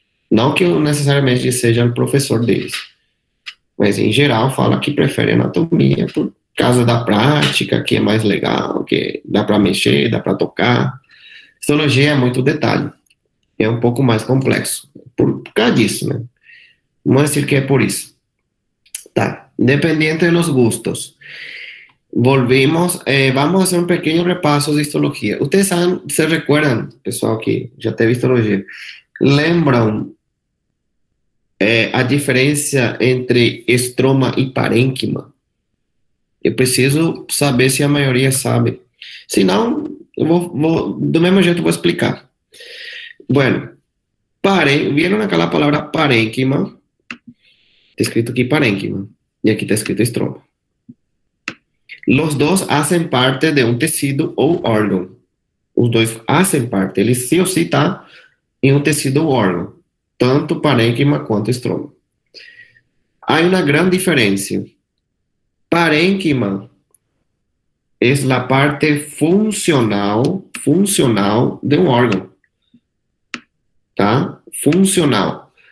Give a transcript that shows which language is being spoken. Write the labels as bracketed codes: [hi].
[pt] Não que eu necessariamente seja o professor deles, mas em geral fala que prefere anatomia por causa da prática, que é mais legal, que dá para mexer, dá para tocar. Histologia é muito detalhe, é um pouco mais complexo, por causa disso, né? Vamos dizer que é por isso. [es] Tá, independiente de los gustos. Volvimos, vamos a hacer un pequeño repaso de histología. Ustedes saben, se recuerdan, [pt] pessoal que já teve histologia, lembram a diferença entre estroma e parênquima. Eu preciso saber se a maioria sabe. Se não, do mesmo jeito eu vou explicar. [es] Bueno, ¿vieron acá la palabra parênquima? Está escrito aquí parênquima y aquí está escrito estroma. Los dos hacen parte de un [pt] tecido ou órgão. Os dois [es] hacen parte, [pt] ele sí ou sí está em um tecido ou órgão, tanto parênquima quanto estroma. Há uma grande diferença. Parênquima é a parte funcional de um órgão, tá? Funcional.